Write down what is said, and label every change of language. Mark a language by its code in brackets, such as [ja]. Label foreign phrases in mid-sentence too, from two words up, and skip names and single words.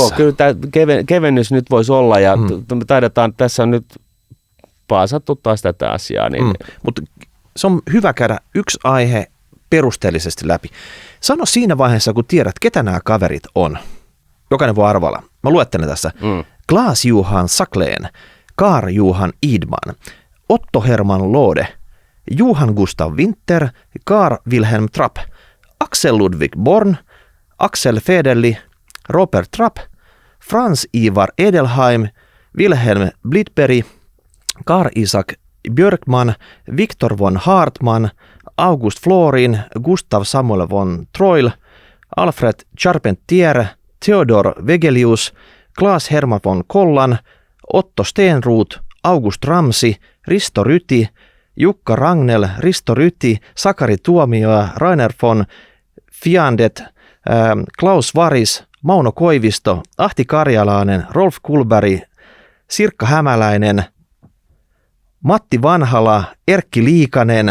[fi] Joo, kyllä tämä kevennys nyt voisi olla ja me taidetaan, tässä on nyt paasattu taas tätä asiaa. Niin mutta se on hyvä käydä yksi aihe perusteellisesti läpi. Sano siinä vaiheessa, kun tiedät, ketä nämä kaverit on. Jokainen voi arvalla. Mä luettelen tässä. Claes-Johan Sacklén, Carl-Johan Idman, Otto Hermann Lode, Johan Gustav Winter, Carl Wilhelm Trapp, Axel Ludwig Born, Axel Federli, Robert Trapp, Franz Ivar Edelheim, Wilhelm Blidberg, Karl Isaac Björkman, Viktor von Hartmann, August Florin, Gustav Samuel von Troil, Alfred Charpentier, Theodor Vegelius, Claes Hermann von Kollan, Otto Stenroth, August Ramsi, Risto Ryti, Jukka Ragnell, Risto Ryti, Sakari Tuomioja, Rainer von Fiandet, Klaus Varis, Mauno Koivisto, Ahti Karjalainen, Rolf Kulberg, Sirkka Hämäläinen, Matti Vanhala, Erkki Liikanen.